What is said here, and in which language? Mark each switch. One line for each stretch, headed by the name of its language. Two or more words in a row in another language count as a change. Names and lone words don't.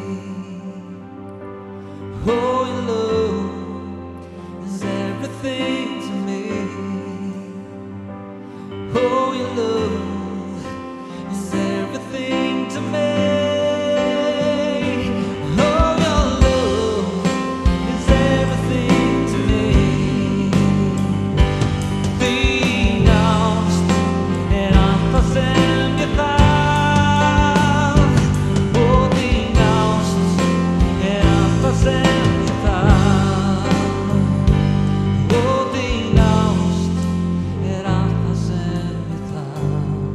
English: Oh, your love is everything to me. Oh, your love is everything to me. Oh, your love is everything to me.
Icelandic: Þínast allt það sem ég þarf. Og þín ást allt það sem ég þarf. Og þín ást allt það sem ég þarf.